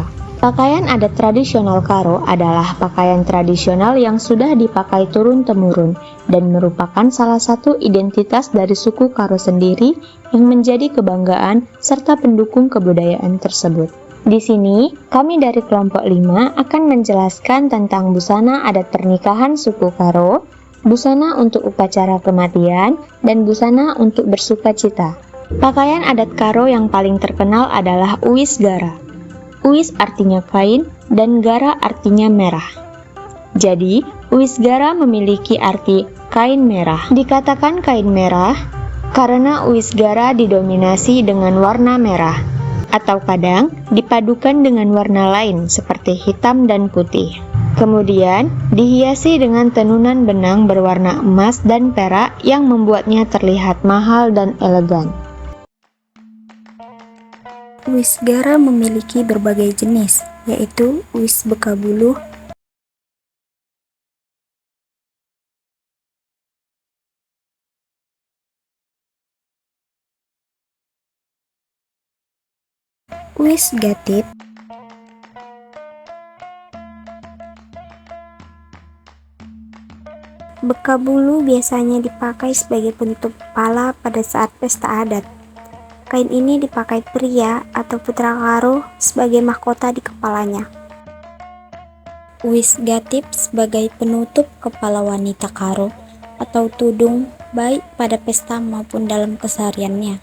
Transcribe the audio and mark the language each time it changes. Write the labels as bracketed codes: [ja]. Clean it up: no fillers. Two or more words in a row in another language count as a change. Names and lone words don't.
[id] Pakaian adat tradisional Karo adalah pakaian tradisional yang sudah dipakai turun-temurun dan merupakan salah satu identitas dari suku Karo sendiri yang menjadi kebanggaan serta pendukung kebudayaan tersebut. Di sini, kami dari kelompok 5 akan menjelaskan tentang busana adat pernikahan suku Karo, busana untuk upacara kematian, dan busana untuk bersuka cita. Pakaian adat Karo yang paling terkenal adalah uis gara. Uis artinya kain dan gara artinya merah. Jadi, uis gara memiliki arti kain merah. Dikatakan kain merah karena uis gara didominasi dengan warna merah atau kadang dipadukan dengan warna lain seperti hitam dan putih. Kemudian dihiasi dengan tenunan benang berwarna emas dan perak yang membuatnya terlihat mahal dan elegan. Uis gara memiliki berbagai jenis, yaitu uis bekabuluh, uis gatip, bekabulu biasanya dipakai sebagai penutup kepala pada saat pesta adat. Kain ini dipakai pria atau putra Karo sebagai mahkota di kepalanya. Uis gatip sebagai penutup kepala wanita Karo atau tudung baik pada pesta maupun dalam kesehariannya.